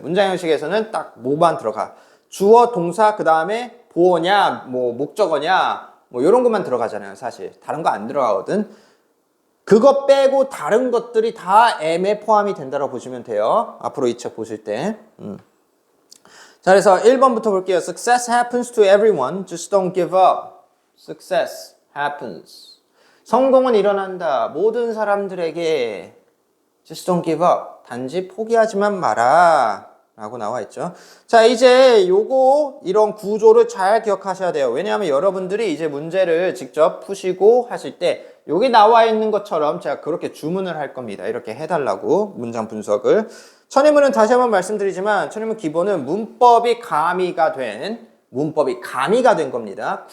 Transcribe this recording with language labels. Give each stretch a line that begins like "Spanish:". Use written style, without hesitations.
Korean: 문장 형식에서는 딱 뭐만 들어가? 주어, 동사, 그 다음에 보어냐, 뭐 목적어냐, 뭐 이런 것만 들어가잖아요. 사실 다른 거 안 들어가거든. 그거 빼고 다른 것들이 다 M에 포함이 된다고 보시면 돼요. 앞으로 이 책 보실 때. 자, 그래서 1번부터 볼게요.
English: Success happens to everyone. Just don't give up. Success happens.
Korean: 성공은 일어난다. 모든 사람들에게
English: Just don't give up.
Korean: 단지 포기하지만 마라. 라고 나와 있죠. 자, 이제 이런 구조를 잘 기억하셔야 돼요. 왜냐하면 여러분들이 이제 문제를 직접 푸시고 하실 때 여기 나와 있는 것처럼 제가 그렇게 주문을 할 겁니다. 이렇게 해달라고 문장 분석을. 천일문은 다시 한번 말씀드리지만 천일문 기본은 문법이 가미가 된 겁니다.